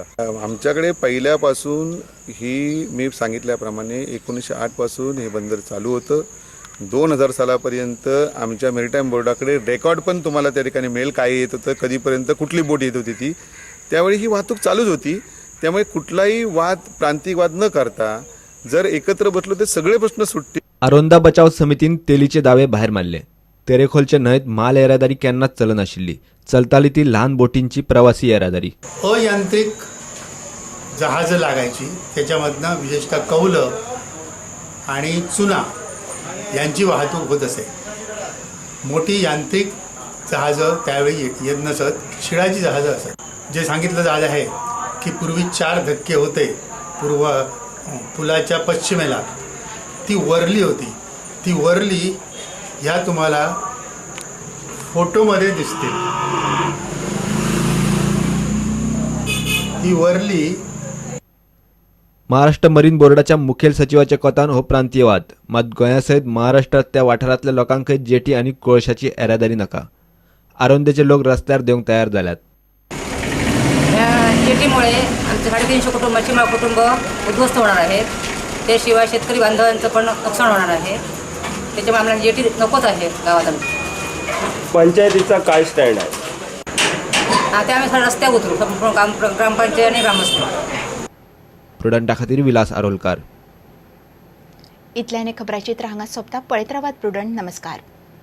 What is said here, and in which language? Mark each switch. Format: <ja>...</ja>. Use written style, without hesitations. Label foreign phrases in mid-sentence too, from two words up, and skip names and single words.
<mr>आमच्याकडे पहिल्यापासून ही मी सांगितल्याप्रमाणे 1908 पासून हे बंदर चालू होतं। 2000 सालापर्यंत आमच्या मेरीटाईम बोर्डाकडे रेकॉर्ड पण तुम्हाला त्या ठिकाणी मिळेल, काय येत होतं, कधीपर्यंत कुठली बोट येत होती ती। त्यावेळी ही वाहतूक चालूच होती। त्यामुळे कुठलाही प्रांतिक वाद न करता जर एकत्र बसलो तर सगळे प्रश्न सुटतील।</mr> <kok>आरोंदा बचाव समितीन तेलीचे दावे भायर मारले। तेरेखोलच्या न्हंयत माल येरादारी केन्नाच चलनाशिल्ली, चलताली ती ल्हान बोटींची प्रवासी येरादारी।</kok> <mr>अयांत्रिक जहाज लागायची, त्याच्यामधनं विशेषतः कौलं आणि चुना यांची वाहतूक होत असे। मोठी यांत्रिक जहाजं त्यावेळी येत नसत, शिळाची जहाजं असत। जे सांगितलं जात आहे की पूर्वी 4 धक्के होते पुलाच्या पश्चिमेला, ती वरली होती। ती वरली ह्या तुम्हाला फोटोमध्ये दिसतील। ती वरली</mr> <kok>महाराष्ट्र मरीन बोर्डाच्या मुखेल सचिवाच्या कोतान हो प्रांतीयवाद, मात गोंयासयत महाराष्ट्रात त्या वाठारांतल्या लोकांक जेटी आणि कोळशाची येरादारी नाका। आरोंदेचे लोक रस्त्यार देवंक तयार जाल्यात।</kok> <mr>जेटीमुळे आमचे 350 कुटुंब मच्छीमार कुटुंब उद्ध्वस्त होणार आहेत। त्याशिवाय शेतकरी बांधवांचं पण नुकसान होणार आहे। त्याच्यामुळे आम्हाला जेटी नकोच आहे गावात। पंचायतीचा काय स्टँड आहे? ते आम्ही रस्त्यावर उतरू, ग्रामपंचायत आणि ग्रामस्थ।</mr> <kok>प्रुडंटा खातीर विलास आरोलकार। इतल्याने खबराचित्र हांगा सोंपता। पळयत रावात प्रुडंट। नमस्कार।</kok>